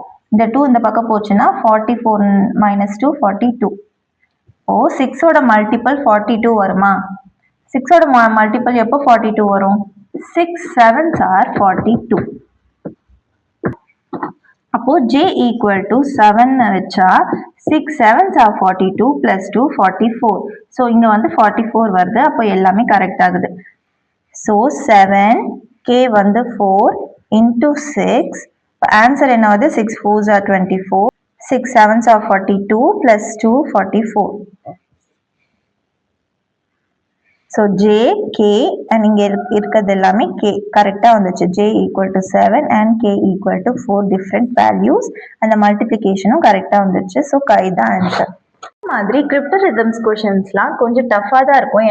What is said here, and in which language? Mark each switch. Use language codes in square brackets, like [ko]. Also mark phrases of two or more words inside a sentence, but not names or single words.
[ta] இந்த 2 இந்த பக்கம் போச்சுன்னா 44 minus 2 42. ஓ 6ஓட மல்டிபிள் 42 வருமா? 6ஓட மல்டிபிள் எப்போ 42 வரும்? [en] 6 7s are 42. அப்போ j equal to 7 வச்சா 6 7s are 42 plus 2 44. [ta] ஸோ இங்க வந்து 44 வருது. அப்போ எல்லாமே கரெக்ட் ஆகுது. ஸோ 7 k வந்து 4 into 6. ஆன்சர் என்ன வருது? [en] 6 4s are 24. 6 7s are 42 plus 2 44. So J K and [ta] இங்கே இருக்கிறது எல்லாமே கே கரெக்டாக வந்துச்சு. [en] J equal to 7 and K equal to 4 different values. [ta] அந்த மல்டிப்ளிகேஷனும் கரெக்டாக வந்துச்சு. ஸோ இதுதான் ஆன்சர். மாதிரி [en] cryptarithms questions [ta] கொஞ்சம் டஃப்பாக தான் இருக்கும்.